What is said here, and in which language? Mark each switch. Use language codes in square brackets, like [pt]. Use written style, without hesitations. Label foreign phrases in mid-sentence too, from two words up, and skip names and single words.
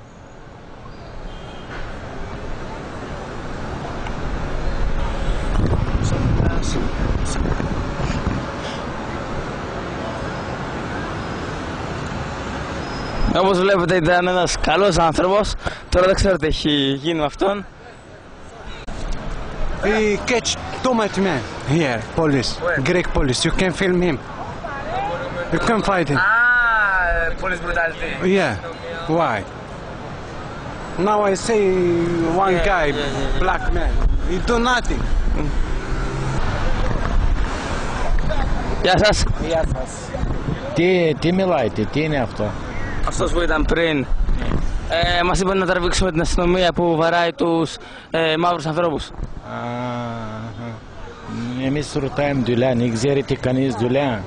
[el] Όπως βλέπετε ήταν ένας καλός άνθρωπος. Τώρα δεν ξέρω τι έχει γίνει με αυτόν. [en] We catch too much men here, police, Greek police. You can film him. You can fight him. Police brutality. Yeah. Why? Now I see one guy, black man. He do nothing. [el] Γεια σας. Γεια σας. Τι μιλάτε, τι είναι αυτό? Αυτός που ήταν πριν. Μας είπαν να τραβήξουμε την αστυνομία που βαράει τους μαύρους ανθρώπους. Εμείς ρωτάμε δουλειά, δεν ξέρετε κανείς δουλειά?